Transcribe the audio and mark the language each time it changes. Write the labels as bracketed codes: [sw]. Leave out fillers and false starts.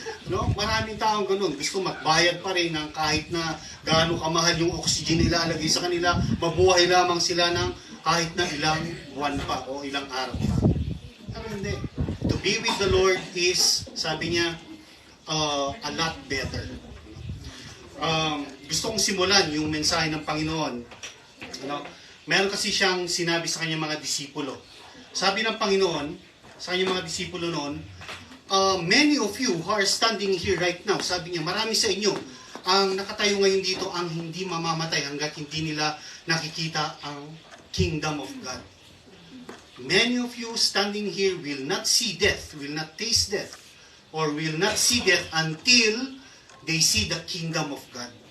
[tl] Maraming taong ganun, gusto magbayad pa rin ng kahit na gaano kamahal yung oxygen ilalagay sa kanila, mabuhay lamang sila ng kahit na ilang buwan pa o ilang araw pa. Pero hindi. [en] To be with the Lord is, [tl] sabi niya, [en] a lot better. [tl] Gusto kong simulan yung mensahe ng Panginoon. Meron kasi siyang sinabi sa kanyang mga disipulo. Sabi ng Panginoon sa kanyang mga disipulo noon, [en] many of you who are standing here right now, [tl] sabi niya, marami sa inyo ang nakatayo ngayon dito ang hindi mamamatay hanggat hindi nila nakikita ang kingdom of God. [en] Many of you standing here will not see death, will not taste death, or will not see death until they see the kingdom of God.